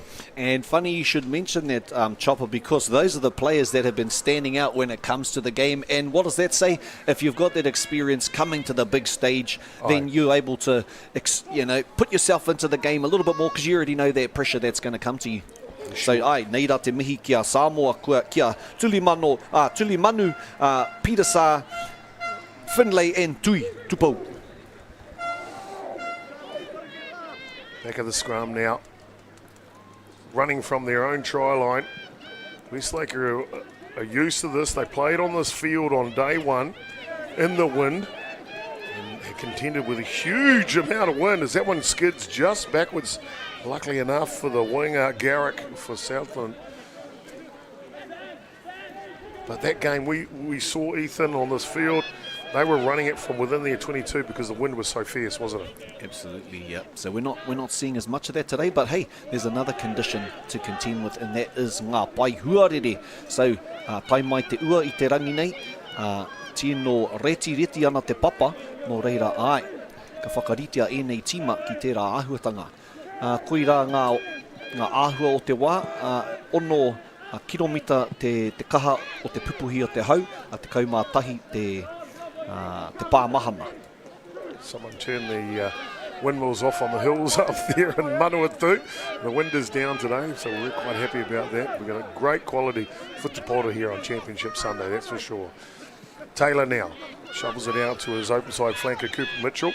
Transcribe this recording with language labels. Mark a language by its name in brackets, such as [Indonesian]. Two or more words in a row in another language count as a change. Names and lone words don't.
[English] And funny you should mention that, Chopper, because those are the players that have been standing out when it comes to the game. And what does that say? If you've got that experience coming to the big stage, then you're able to, put yourself into the game a little bit more, because you already know that pressure that's going to come to you. So, [Māori] nei rā te mihi kia Samoa, kia Tulimanu, Peter Finlay and Tui Tupo. [English] Back of the scrum now. Running from their own try line. Westlake are used to this. They played on this field on day 1 in the wind. And they contended with a huge amount of wind as that one skids just backwards. Luckily enough for the winger, Garrick, for Southland. But that game, we saw Ethan on this field. They were running it from within their 22 because the wind was so fierce, wasn't it? Absolutely, yeah. So we're not seeing as much of that today, but hey, there's another condition to contend with, and that is [Māori] ngā pai huarere. So tai mai te ua i te rangi nei, tino reti ana te papa, no reira ai. Ka whakaritea e nei tima ki tērā āhuatanga. Koe rā ngā āhua o te wā, ono kilomita te kaha o te pupuhi o te hau, a te kaumātahi te pāmahana. [English] Someone turned the windmills off on the hills up there in Manawatu. The wind is down today, so we're quite happy about that. We've got a great quality football here on Championship Sunday, that's for sure. Taylor now shovels it out to his open side flanker, Cooper Mitchell.